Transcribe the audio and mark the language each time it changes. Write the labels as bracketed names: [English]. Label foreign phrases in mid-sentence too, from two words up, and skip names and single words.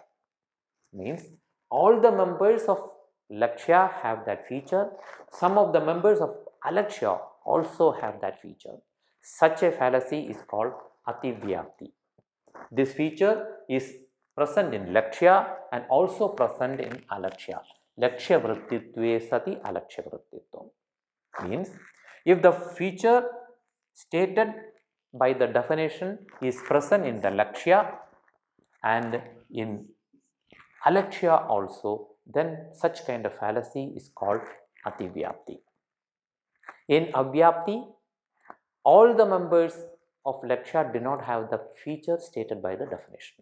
[English] Means all the members of lakshya have that feature, some of the members of alashya also have that feature. Such a fallacy is called Atipyapti. This feature is present in lakshya and also present in alashya. [Sanskrit] Lakshya vrittitve sati alashya vrittitvam. [English] Means if the feature stated by the definition is present in the lakshya and in alashya also, then such kind of fallacy is called Avyapti. In Avyapti, all the members of lakshya do not have the feature stated by the definition.